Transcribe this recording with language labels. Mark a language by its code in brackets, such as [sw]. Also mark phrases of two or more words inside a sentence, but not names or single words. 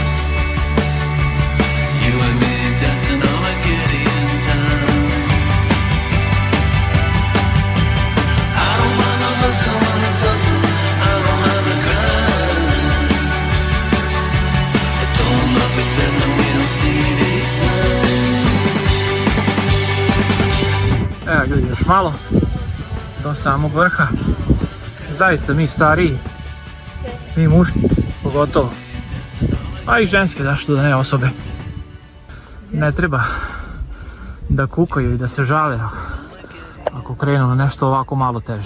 [en] You and me dancing on a Gideon time. I don't mind the hustle and the tussle, I don't mind the grind. I don't mind pretending we don't see these signs. [sr] Evo ljudi, još malo do samog vrha. Zaista mi stariji, mi muški pogotovo, a i ženske, zašto da ne, osobe, ne treba da kukaju i da se žale ako krenu na nešto ovako malo teže.